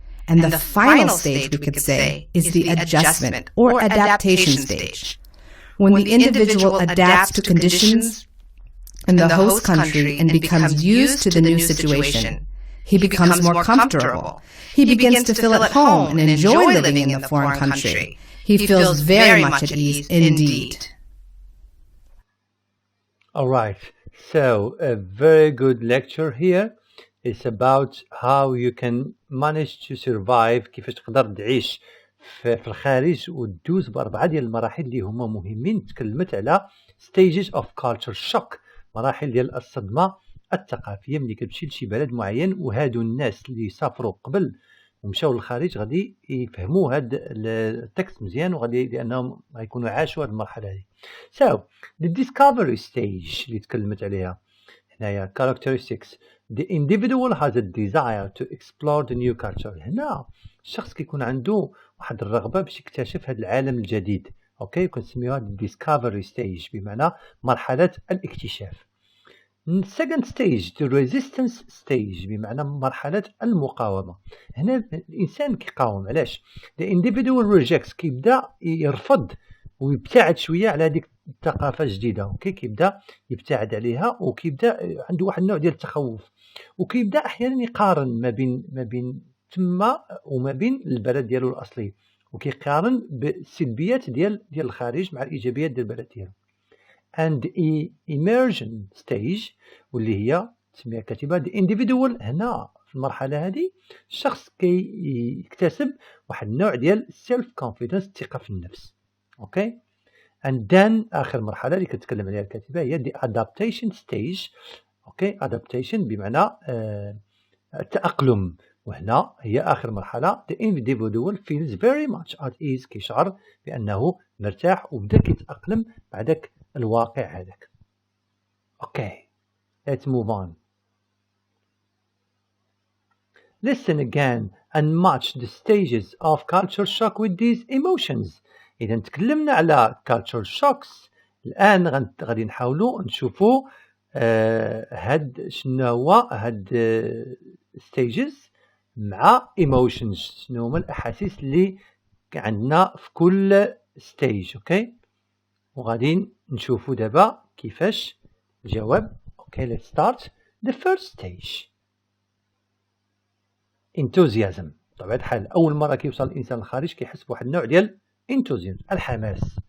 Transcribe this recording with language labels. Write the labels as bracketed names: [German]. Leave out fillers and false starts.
[English] And the final stage, we could say, is the adjustment or adaptation stage, when the individual adapts to conditions in the host country and becomes used to the new situation. He becomes more comfortable. He begins to feel at home and enjoy living in the foreign country. He feels very much at ease indeed. All right. So a very good lecture here. It's about how you can manage to survive، [Arabic] كيفاش تقدر تعيش في الخارج وتدوز بأربعة ديال المراحل اللي هما مهمين. تكلمت على stages of culture shock، مراحل ديال الصدمة الثقافية ملي كتمشي لشي بلد معين، وهادو الناس اللي سافروا قبل ومشاو للخارج غادي يفهموا هاد التكست مزيان، وغادي لأنهم غيكونوا عاشوا هاد المرحلة هادي. [English] So the discovery stage [Arabic] اللي تكلمت عليها هنايا [English] characteristics. The individual has a desire to explore the new culture. [Arabic] هنا الشخص كيكون عنده واحد الرغبة باش يكتشف هذا العالم الجديد. اوكي، كنسميوها discovery stage بمعنى مرحلة الاكتشاف. [English] second stage the resistance stage [Arabic] بمعنى مرحلة المقاومة. هنا الإنسان كيقاوم. علاش؟ [English] the individual rejects، [Arabic] كيبدا يرفض ويبتعد شوية على هذيك الثقافة الجديدة. اوكي، كيبدا يبتعد عليها وكيبدا عنده واحد النوع ديال التخوف، وكيبدا احيانا يقارن ما بين تما وما بين البلد ديالو الاصلي، وكيقارن بالسلبيات ديال الخارج مع الايجابيات ديال البلد ديالو. [English] and immersion stage [Arabic] واللي هي تسميها الكاتبة [English] the individual. [Arabic] هنا في المرحلة هذه الشخص كيكتسب واحد النوع ديال self confidence، الثقة في النفس. اوكي، and then آخر مرحلة اللي كتكلم عليها الكاتبة هي the adaptation stage. اوكي، adaptation بمعنى التأقلم، وهنا هي آخر مرحلة. [English] the individual feels very much at ease، [Arabic] كيشعر بأنه مرتاح وبدا كيتأقلم مع داك الواقع هذاك. [English] Okay, let's move on. Listen again and match the stages of culture shock with these emotions. [Arabic] إذا تكلمنا على culture shocks، الآن غادي نحاولوا نشوفوا هاد شنو هو هاد stages مع emotions، شنو هما الأحاسيس اللي عندنا في كل stage. اوكي، وغادي نشوفوا دابا كيفاش الجواب. [English] Okay, let's start. The first stage enthusiasm. [Arabic] طبعا الحال أول مرة كيوصل الإنسان للخارج كيحس بواحد النوع ديال enthusiasm، الحماس.